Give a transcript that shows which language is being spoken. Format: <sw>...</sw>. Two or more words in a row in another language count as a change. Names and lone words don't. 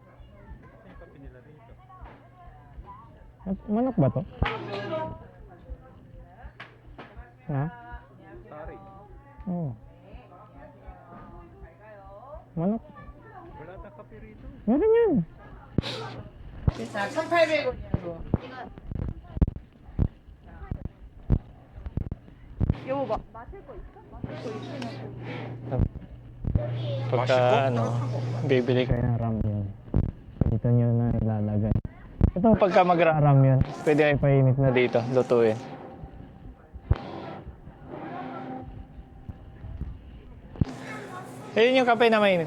<tl>Manok ba to? Ha? Sorry. Oo. Manok. Wala tayong kape rito. Meron yan.</tl> <ko>1,800원이야 이거 마, 마실 거 있어? 마실 거 있으면</ko> <tl>Pagka ano, bibili kayo ng ramyun. Dito nyo na ilalagay. Ito pagka magra-ramyun, pwede ay painit na dito, lutuin. Ayun yung kape na mainit.</tl>